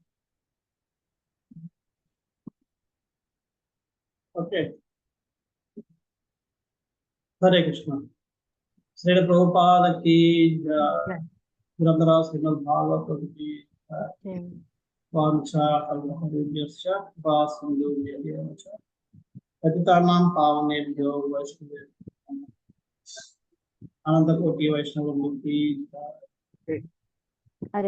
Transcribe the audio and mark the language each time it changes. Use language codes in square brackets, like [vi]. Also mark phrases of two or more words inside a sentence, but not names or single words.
[te] ఓకే, హరే కృష్ణ. శ్రీ ప్రభుపాదకి గ్రంథరాజ్ శ్రీమద్ భాగవతుడికి [sa] वाञ्छा कल्पतरुभ्यश्च कृपासिन्धुभ्यो च पतितानां पावनेभ्यो वैष्णवेभ्यो अनन्तकोटि वैष्णव मूर्ति.